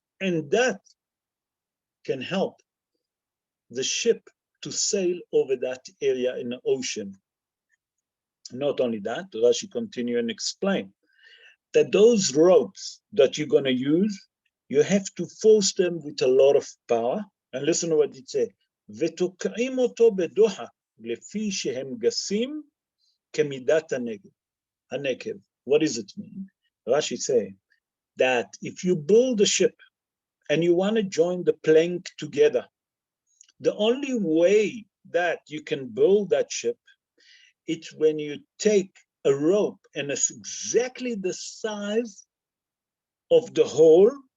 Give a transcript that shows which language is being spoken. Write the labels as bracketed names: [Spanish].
[English] And that can help the ship to sail over that area in the ocean. Not only that, Rashi continue and explain that those ropes that you're going to use, you have to force them with a lot of power. And listen to what it says. [Hebrew] ותוקעים אותו בדוחק, לפי שהם גסים כמידת הנקב. [English] What does it mean? Rashi say that if you build a ship and you want to join the plank together, the only way that you can build that ship, it's when you take a rope and it's exactly the size of the hole